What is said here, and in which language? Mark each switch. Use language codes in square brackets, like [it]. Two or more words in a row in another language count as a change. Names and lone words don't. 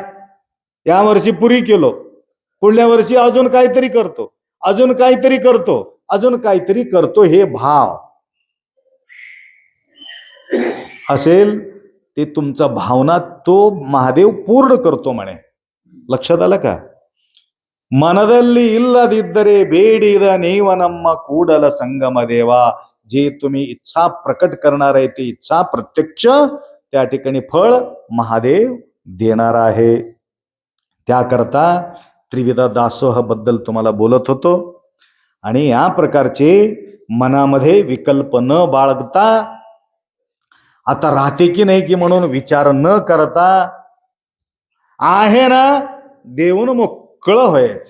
[mr] या वर्षी पुरी केलो, पुढल्या वर्षी अजून काहीतरी करतो, अजून काहीतरी करतो, अजून काहीतरी करतो, हे भाव असेल ते तुमचा भावना तो महादेव पूर्ण करतो म्हणे. लक्षात आलं का? [kn] ಮನದಲ್ಲಿ ಇಲ್ಲದಿದ್ದರೆ ಬೇಡಿದ ನೀವ ನಮ್ಮ ಕೂಡಲ संगम देवा. [mr] जे तुम्ही इच्छा प्रकट करणार आहे ती इच्छा प्रत्यक्ष त्या ठिकाणी फळ महादेव देणार आहे. त्याकरता त्रिविध दासोह बद्दल तुम्हाला बोलत होतो. आणि या प्रकारचे मनामध्ये विकल्प न बाळगता, आता राहते की नाही की म्हणून विचार न करता, आहे ना देऊन मोकळं व्हायचं.